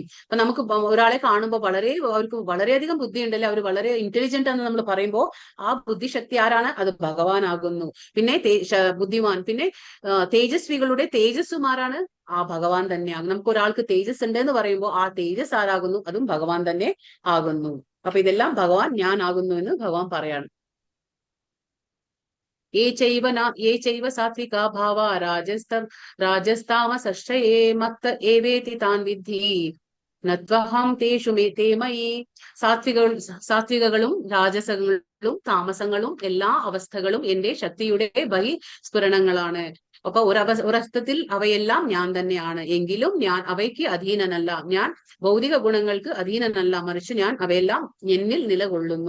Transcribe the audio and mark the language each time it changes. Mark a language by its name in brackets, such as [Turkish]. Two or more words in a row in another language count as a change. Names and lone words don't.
[Malayalam] അപ്പൊ നമുക്ക് ഒരാളെ കാണുമ്പോൾ അവർക്ക് വളരെയധികം ബുദ്ധി ഉണ്ടല്ലേ, അവർ വളരെ ഇന്റലിജന്റ് എന്ന് നമ്മൾ പറയുമ്പോൾ ആ ബുദ്ധിശക്തി ആരാണ്? അത് ഭഗവാനാകുന്നു. പിന്നെ ബുദ്ധിമാൻ. പിന്നെ തേജസ്വികളുടെ തേജസ്സും ആരാണ്? ആ ഭഗവാൻ തന്നെയാകും. നമുക്ക് ഒരാൾക്ക് തേജസ് ഉണ്ട് എന്ന് പറയുമ്പോൾ ആ തേജസ് ആരാകുന്നു? അതും ഭഗവാൻ തന്നെ ആകുന്നു. അപ്പൊ ഇതെല്ലാം ഭഗവാൻ ഞാൻ ആകുന്നു എന്ന് ഭഗവാൻ പറയാണ്. [Sanskrit] ये चैव सात्विका भावा राजस्तामसश्चये मत्त एवेति तान् विद्धि നത്വഹം തേഷു തേ മയി. [Malayalam] സാത്വികകളും രാജസങ്ങളും താമസങ്ങളും എല്ലാ അവസ്ഥകളും എന്റെ ശക്തിയുടെ ബഹിസ്ഫുരണങ്ങളാണ്. അപ്പൊ ഒരർത്ഥത്തിൽ അവയെല്ലാം ഞാൻ തന്നെയാണ്. എങ്കിലും ഞാൻ അവയ്ക്ക് അധീനനല്ല. ഞാൻ ഭൗതിക ഗുണങ്ങൾക്ക് അധീനനല്ല, മറിച്ച് ഞാൻ അവയെല്ലാം എന്നിൽ നിലകൊള്ളുന്നു.